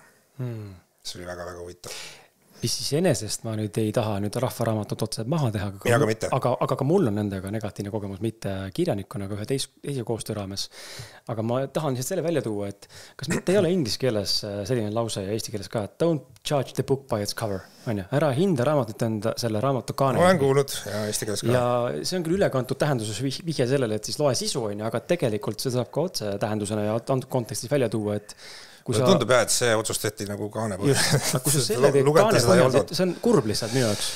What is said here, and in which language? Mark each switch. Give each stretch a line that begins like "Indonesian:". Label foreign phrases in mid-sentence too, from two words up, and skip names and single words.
Estonian: See oli väga-väga huvitav. Mis siis enesest ma nüüd ei taha nüüd Rahvaraamatut otseselt maha teha, aga ka mul on nendega negatiivne kogemus, mitte kirjanikuna, aga ühe teise koostöö raames. Aga ma tahan lihtsalt selle välja tuua, et kas mitte ei ole inglise keeles selline lause ja eesti keeles ka, et
English: don't judge the book by its cover.
Estonian: Ära hinda raamatut enda selle raamatu kaane. Olen kuulnud ja eesti keeles ka. Ja see on küll ülekantud tähenduses vihje sellele, et siis loe sisu, aga tegelikult see saab ka otse tähendusena ja antud kontekstis välja tuua, et tundub jah, et see otsustati nagu kaane põhjal. Just, kui sa selle teed kaane põhjal, see on kurb lihtsalt minu jaoks.